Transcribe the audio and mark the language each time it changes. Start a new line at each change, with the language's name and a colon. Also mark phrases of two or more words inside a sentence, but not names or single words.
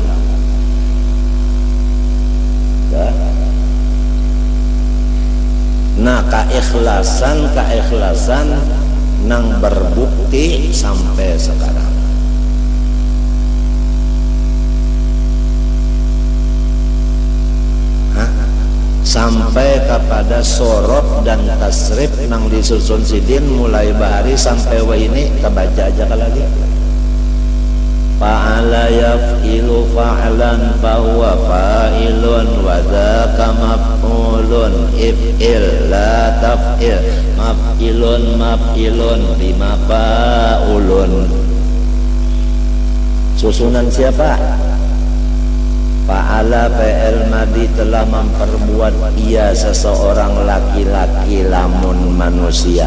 Banjar: Nah, keikhlasan nang berbukti sampai sekarang. Sampai kepada sorof dan tasrif nang disusun Sidin mulai bahari sampai wa ini kebaca aja lagi.
Arabic: فعل يفعل فعلا فهو فاعل وذاك مفعول افعل لا تفعل مفعل لما فعول.
Banjar: Susunan siapa?
Arabic: فعل فعل ماضي
Banjar: telah memperbuat ia seseorang laki-laki lamun manusia.